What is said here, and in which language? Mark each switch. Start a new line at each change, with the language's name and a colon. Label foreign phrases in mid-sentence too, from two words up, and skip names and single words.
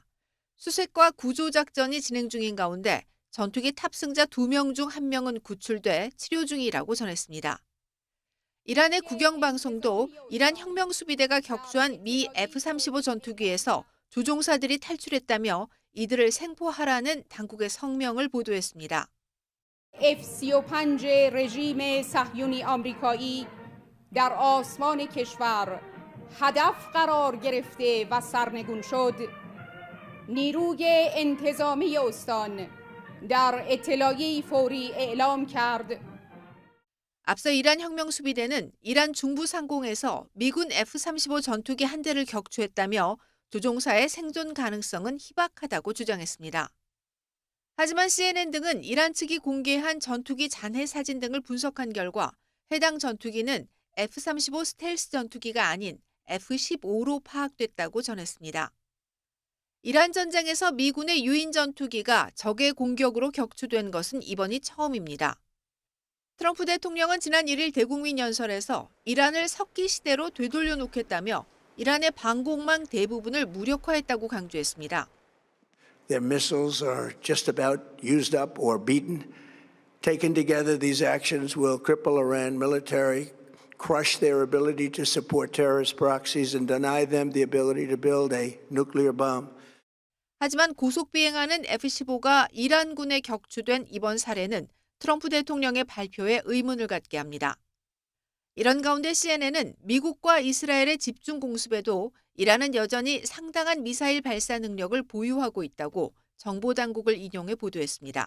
Korean: 수색과 구조작전이 진행 중인 가운데 전투기 탑승자 2명 중 1명은 구출돼 치료 중이라고 전했습니다. 이란의 국영방송도 이란 혁명수비대가 격추한 미 F-35 전투기에서 조종사들이 탈출했다며 이들을 생포하라는 당국의 성명을 보도했습니다.
Persian: F-35 رژیم صهیونی آمریکایی در آسمان کشور هدف قرار گرفته و سرنگون شد. نیروی انتظامی استان در اطلاعیه‌ای فوری اعلام کرد.
Korean: 앞서 이란 혁명수비대는 이란 중부 상공에서 미군 F-35 전투기 한 대를 격추했다며 조종사의 생존 가능성은 희박하다고 주장했습니다. 하지만 CNN 등은 이란 측이 공개한 전투기 잔해 사진 등을 분석한 결과 해당 전투기는 F-35 스텔스 전투기가 아닌 F-15로 파악됐다고 전했습니다. 이란 전쟁에서 미군의 유인 전투기가 적의 공격으로 격추된 것은 이번이 처음입니다. 트럼프 대통령은 지난 1일 대국민 연설에서 이란을 석기 시대로 되돌려 놓겠다며 이란의 방공망 대부분을 무력화했다고 강조했습니다.
English: Their missiles are just about used up or beaten. Taken together, these actions will cripple Iran military, crush their ability to support terrorist proxies, and deny them the ability to build a nuclear bomb.
Korean: 하지만 고속 비행하는 F-15가 이란군에 격추된 이번 사례는 트럼프 대통령의 발표에 의문을 갖게 합니다. 이런 가운데 CNN은 미국과 이스라엘의 집중 공습에도 이란은 여전히 상당한 미사일 발사 능력을 보유하고 있다고 정보당국을 인용해 보도했습니다.